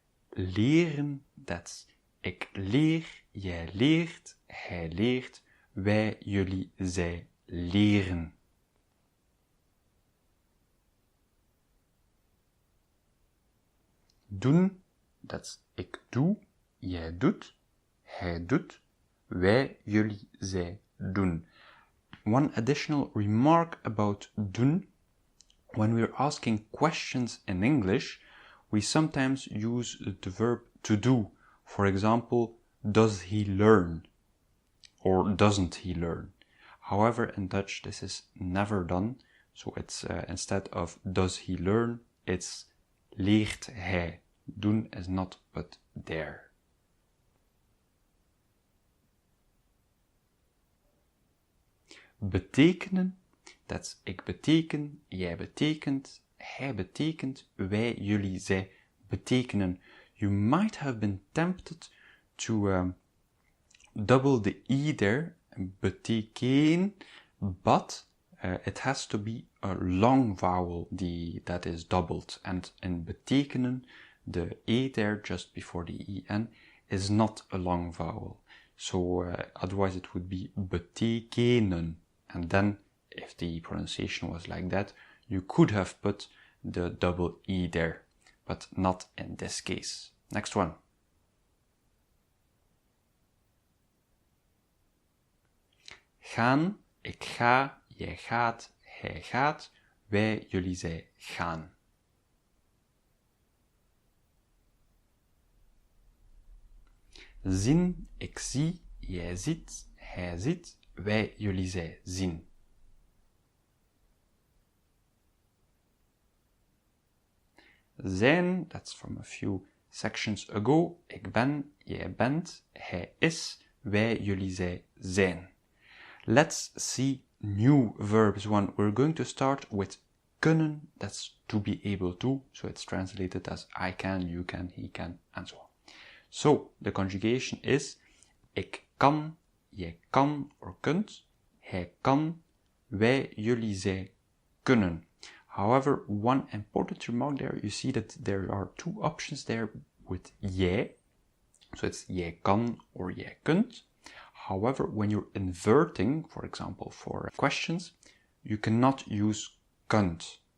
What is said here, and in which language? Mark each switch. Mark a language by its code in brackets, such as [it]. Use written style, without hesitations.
[nl] Leren, [en] that's [nl] ik leer, jij leert, hij leert, wij, jullie, zij leren. Doen, [en] that's [nl] ik doe, jij doet, hij doet, wij, jullie, zij doen. [en] One additional remark about doen. When we're asking questions in English, we sometimes use the verb to do. For example, does he learn? Or doesn't he learn? However, in Dutch, this is never done. So it's instead of does he learn, it's [nl] leert hij. [en] Doen is not put there. [nl] Betekenen, [en] that's [nl] ik beteken, jij betekent, hij betekent, wij, jullie, zij betekenen. [en] You might have been tempted to double the E there, beteken, but it has to be a long vowel that is doubled. And in betekenen, the E there just before the EN is not a long vowel. So otherwise it would be betekenen. And then, if the pronunciation was like that, you could have put the double E there, but not in this case. Next one. [nl] Gaan, ik ga, jij gaat, hij gaat, wij, jullie, zij gaan. Zien, ik zie, jij ziet, hij ziet, wij, jullie, zij zien. [en] Zijn, that's from a few sections ago. [nl] Ik ben, jij bent, hij is, wij, jullie, zij zijn. [en] Let's see new verbs. We're going to start with kunnen, that's to be able to. So it's translated as I can, you can, he can, and so on. So, the conjugation is [nl] ik kan, jij kan [en] or [nl] kunt, hij kan, wij, jullie, zij kunnen. [en] However, one important remark there, you see that there are 2 options there with jij. So it's [nl] jij kan [en] or [nl] jij kunt. [en] However, when you're inverting, for example, for questions, you cannot use kunt.